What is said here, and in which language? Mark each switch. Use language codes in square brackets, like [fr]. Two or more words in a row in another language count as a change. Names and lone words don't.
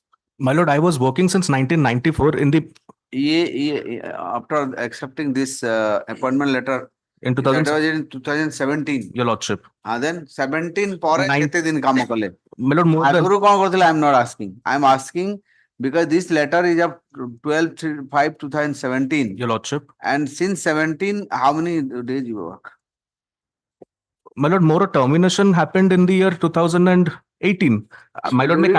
[en] My lord, I was working since 1994 in the After accepting this appointment letter, in that 2000. was in 2017. Your lordship. [or] Then 17 ପରେ [en] Nine- [or] କେତେ ଦିନ କାମ କଲେ? [en] My lord, more than [or] ଆଗରୁ କଣ କରୁଥିଲେ? [en] I am not asking. I am asking because this letter is of 12/5/2017. your lordship. And since 17, how many days you work? My lord, more a termination happened in the year 2018. My lord, may